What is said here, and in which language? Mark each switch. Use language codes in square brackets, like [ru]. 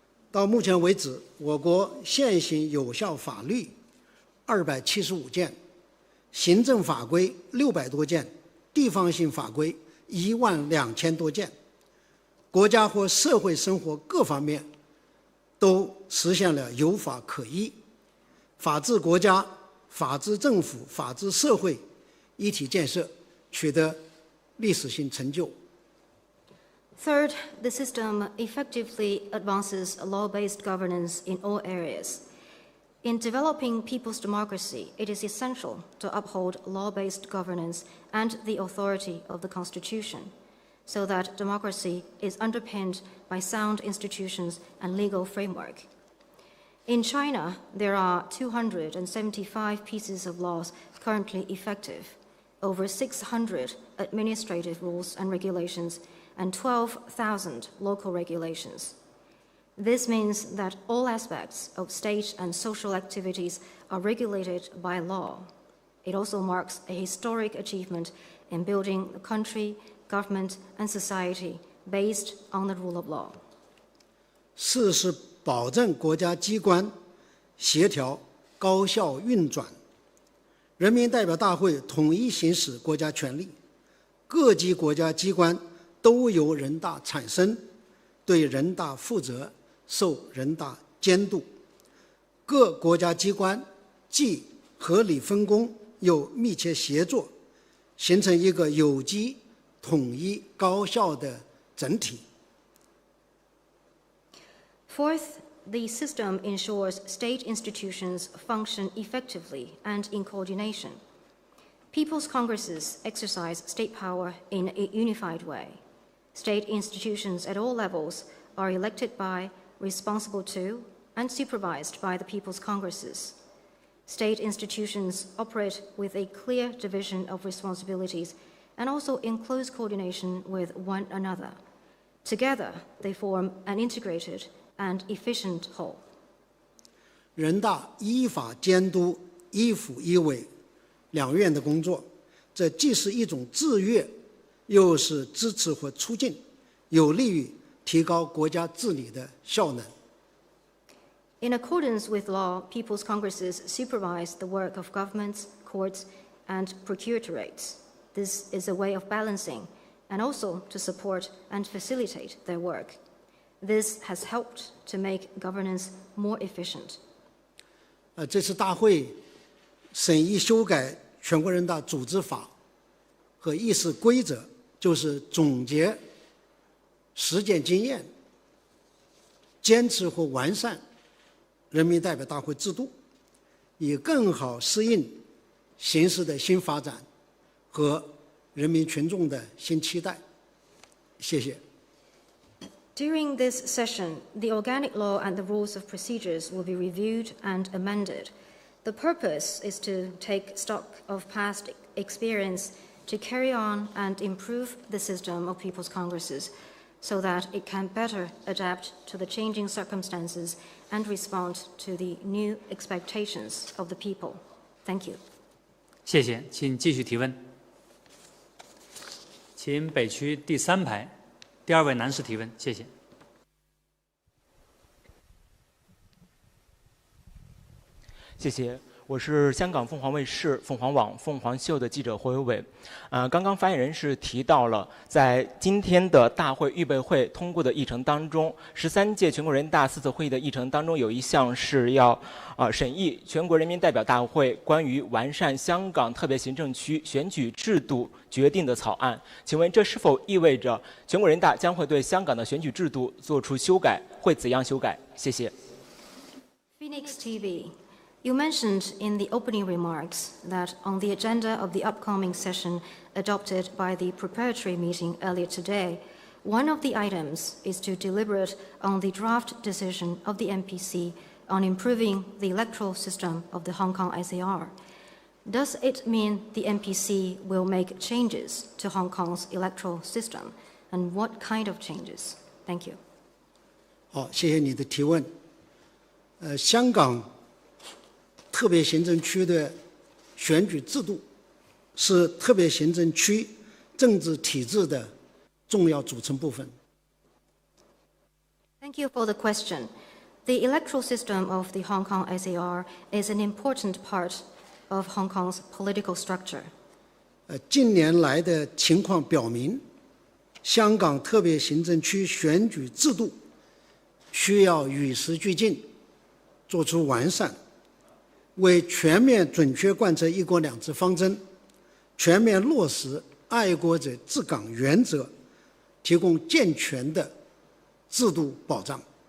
[zh] 到目前为止，我国现行有效法律275件，行政法规600多件，地方性法规12000多件。国家或社会生活各方面都实现了有法可依，法治国家、法治政府、法治社会一体建设取得历史性成就。 [en] Third, the system effectively advances law-based governance in all areas. In developing people's democracy, it is essential to uphold law-based governance and the authority of the Constitution, so that democracy is underpinned by sound institutions and legal framework. In China, there are 275 pieces of laws currently effective, over 600 administrative rules and regulations, and 12,000 local regulations. This means that all aspects of state and social activities are regulated by law. It also marks a historic achievement in building a country, government, and society based on the rule of law. [zh] 四是保证国家机关协调高效运转，人民代表大会统一行使国家权力，各级国家机关都由人大产生，对人大负责，受人大监督。各国家机关既合理分工，又密切协作，形成一个有机、统一、高效的整体。 [en] Fourth, the system ensures state institutions function effectively and in coordination. People's congresses exercise state power in a unified way. State institutions at all levels are elected by, responsible to, and supervised by the People's Congresses. State institutions operate with a clear division of responsibilities and also in close coordination with one another. Together, they form an integrated and efficient whole. [zh] 人大依法监督依府依委两院的工作，这既是一种制约，又是支持和促进，有利于提高国家治理的效能。 [en] In accordance with law, People's Congresses supervise the work of governments, courts, and procuratoriates. This is a way of balancing and also to support and facilitate their work. This has helped to make governance more efficient. [zh] 这次大会审议修改全国人大组织法和议事规则，就是总结实践经验，坚持和完善人民代表大会制度，以更好适应形势的新发展和人民群众的新期待。谢谢。 [en] During this session, the organic law and the rules of procedures will be reviewed and amended. The purpose is to take stock of past experience to carry on and improve the system of People's Congresses so that it can better adapt to the changing circumstances and respond to the new expectations of the people. Thank you. [zh] 谢谢，请继续提问。请北区第3排第2位男士提问，谢谢。谢谢，我是香港凤凰卫视、凤凰网、凤凰秀的记者霍有伟。刚刚发言人是提到了，在今天的大会预备会通过的议程当中，13届全国人大4次会议的议程当中有一项是要审议全国人民代表大会关于完善香港特别行政区选举制度决定的草案。请问这是否意味着全国人大将会对香港的选举制度做出修改？会怎样修改？谢谢。 [en] Phoenix TV.You mentioned in the opening remarks that on the agenda of the upcoming session adopted by the preparatory meeting earlier today, one of the items is to deliberate on the draft decision of the MPC on improving the electoral system of the Hong Kong SAR. Does it mean the MPC will make changes to Hong Kong's electoral system? And what kind of changes? Thank you. [zh] 好，谢谢你的提问。香港特别行政区的选举制度是特别行政区政治体制的重要组成部分。 [en] Thank you for the question. The electoral system of the Hong Kong SAR is an important part of Hong Kong's political structure. [zh] 近年来的情况表明，香港特别行政区选举制度需要与时俱进，做出完善，为全面准确贯彻一国两制方针，全面落实爱国者治港原则，提供健全的制度保障。